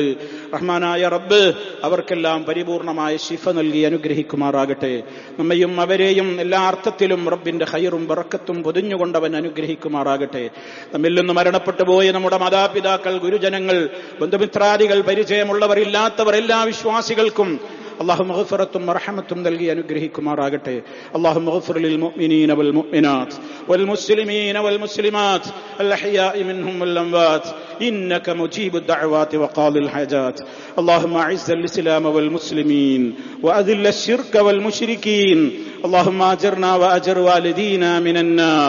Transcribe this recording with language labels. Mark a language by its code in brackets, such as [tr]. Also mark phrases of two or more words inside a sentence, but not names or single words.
[ml] റഹ്മാനായ റബ്ബ് അവർക്കെല്ലാം പരിപൂർണമായ ശിഫ നൽകി അനുഗ്രഹിക്കുമാറാകട്ടെ. നമ്മയും അവരെയും എല്ലാ അർത്ഥത്തിലും റബ്ബിന്റെ ഖൈറും ബറക്കത്തും പൊതിഞ്ഞുകൊണ്ടവൻ അനുഗ്രഹിക്കുമാറാകട്ടെ. നമ്മിൽ നിന്ന് മരണപ്പെട്ടു പോയ നമ്മുടെ മാതാപിതാക്കൾ, ഗുരുജനങ്ങൾ, ബന്ധുമിത്രാദികൾ, പരിചയമുള്ളവർ, ഇല്ലാത്തവർ, എല്ലാ വിശ്വാസികൾക്കും [ar] اللهم مغفرة ورحمة [ml] നൽകി അനുഗ്രഹിക്കുമാറാകട്ടെ. [ar] اللهم اغفر للمؤمنين والمؤمنات والمسلمين والمسلمات الأحياء منهم والأموات إنك مجيب الدعوات وقاضي الحاجات. اللهم أعز الإسلام والمسلمين وأذل الشرك والمشركين. اللهم أجرنا وأجر والدينا من النار.